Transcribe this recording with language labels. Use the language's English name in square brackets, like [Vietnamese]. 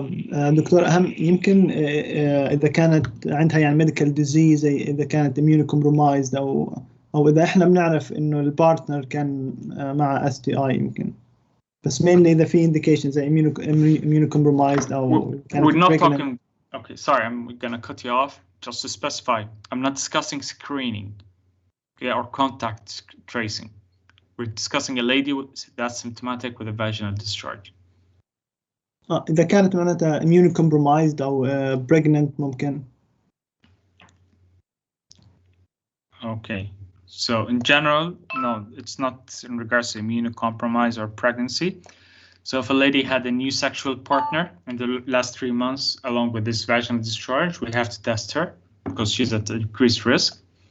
[Arabic] دكتور أهم يمكن إذا كانت عندها يعني [English] medical disease، [Arabic] إذا كانت immunocompromised أو إذا إحنا بنعرف إنه البارتنر كان مع STI يمكن. بس mainly إذا في indications زي immunocompromised أو [English] we're not talking. Okay, sorry, I'm gonna cut you off just to specify. I'm not discussing screening, okay, or contact tracing. We're discussing a lady that's symptomatic with a vaginal discharge. [Arabic] إذا كانت معناتها immunocompromised أو pregnant ممكن. [English] Okay, so in general, no, it's not in regards to immunocompromise or pregnancy. So if a lady had a new sexual partner in the last 3 months, along with this vaginal discharge, we have to test her because she's at increased risk.